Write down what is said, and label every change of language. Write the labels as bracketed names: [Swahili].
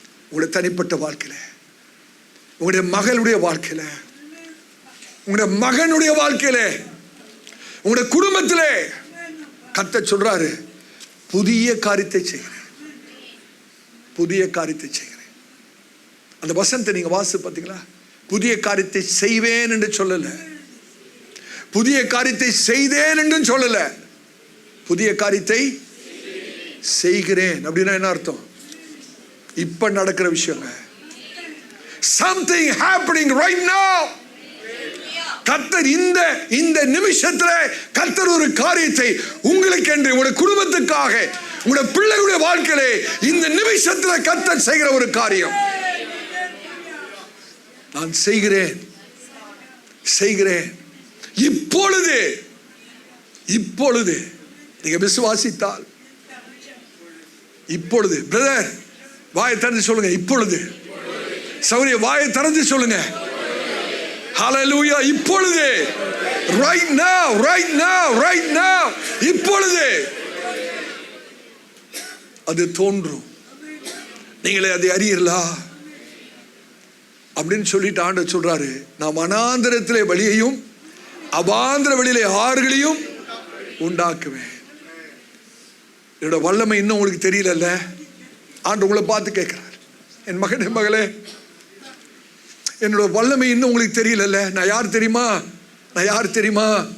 [Tamil] உங்களுடைய தனிப்பட்ட வாழ்க்கையில, உங்களுடைய மகளுடைய வாழ்க்கையில, உங்களுடைய மகனுடைய வாழ்க்கையில, உங்களுடைய குடும்பத்திலே கர்த்தர் சொல்றாரு, புதிய காரியத்தை செய்கிறேன், புதிய காரியத்தை செய்கிறேன். அந்த வசனத்தை நீங்க வாசி பார்த்தீங்களா? புதிய காரியத்தை செய்வேன் என்று சொல்லல, புதிய காரியத்தை செய்தேன் என்று சொல்லல, புதிய காரியத்தை செய்கிறேன். அப்படின்னா என்ன அர்த்தம்? இப்ப நடக்கிற விஷயங்க. [English] Something happening right now. [Tamil] கர்த்தர் இந்த நிமிஷத்துல கர்த்தர் ஒரு காரியத்தை உங்களுக்கு என்று, உங்களுடைய குடும்பத்துக்காக, உங்களுடைய பிள்ளைகளுடைய வாழ்க்கையிலே இந்த நிமிஷத்துல கர்த்தர் செய்கிற ஒரு காரியம். நான் செய்கிறேன், செய்கிறேன். இப்பொழுது, இப்பொழுது நீங்க விசுவாசித்தால், இப்பொழுது பிரதர் வாயை திறந்து சொல்லுங்க, இப்பொழுது. சௌரிய வாயை திறந்து சொல்லுங்க, ஹல்லேலூயா. இப்பொழுது, [English] right now, right now, right now, [Tamil] இப்பொழுது அது தோன்றும். நீங்களே அதை அறியீர்களா அப்படின்னு சொல்லிட்டு ஆண்டவர் சொல்றாரு, நான் வனாந்திரத்திலே வழியையும் அவாந்திர வெளியிலே ஆறுகளையும் உண்டாக்குவேன். என்னோட வல்லமை இன்னும் உங்களுக்கு தெரியல. ஆண்டவர் உங்களை பார்த்து கேட்கிறார், என் மகனே மகளே, என்னோட வல்லமை இன்னும் உங்களுக்கு தெரியல. நான் யார் தெரியுமா? நான் யார் தெரியுமா?